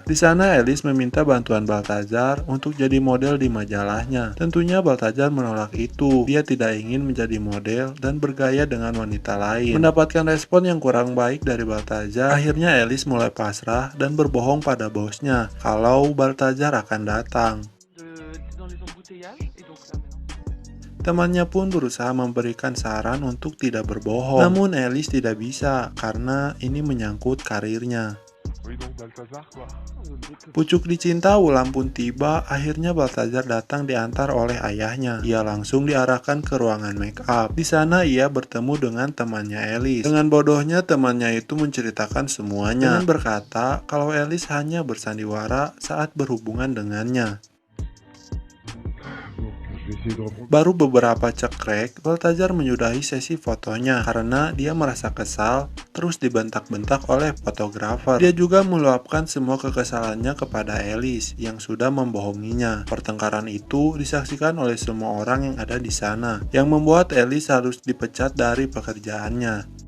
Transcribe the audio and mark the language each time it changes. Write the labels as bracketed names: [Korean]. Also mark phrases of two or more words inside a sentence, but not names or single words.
[Indonesian] Di sana Alice meminta bantuan Balthazar untuk jadi model di majalahnya. Tentunya Balthazar menolak itu. Dia tidak ingin menjadi model dan bergaya dengan wanita lain. Mendapatkan respon yang kurang baik dari Balthazar, akhirnya Alice mulai pasrah dan berbohong pada bosnya kalau Balthazar akan datang. [French] Dans les embouteillages, et donc là maintenant. [Indonesian] Temannya pun berusaha memberikan saran untuk tidak berbohong. Namun Alice tidak bisa karena ini menyangkut karirnya. [French] Oui, donc Balthazar, quoi. [Indonesian] Pucuk dicinta Wulan pun tiba. Akhirnya Balthazar datang diantar oleh ayahnya. Ia langsung diarahkan ke ruangan [English] make up. [Indonesian] Di sana ia bertemu dengan temannya Alice. Dengan bodohnya temannya itu menceritakan semuanya dengan berkata kalau Alice hanya bersandiwara saat berhubungan dengannya. [French] Je vais essayer de répondre. [Indonesian] Baru beberapa cekrek, Balthazar menyudahi sesi fotonya karena dia merasa kesal terus dibentak-bentak oleh fotografer. Dia juga meluapkan semua kekesalannya kepada Alice yang sudah membohonginya. Pertengkaran itu disaksikan oleh semua orang yang ada di sana, yang membuat Alice harus dipecat dari pekerjaannya.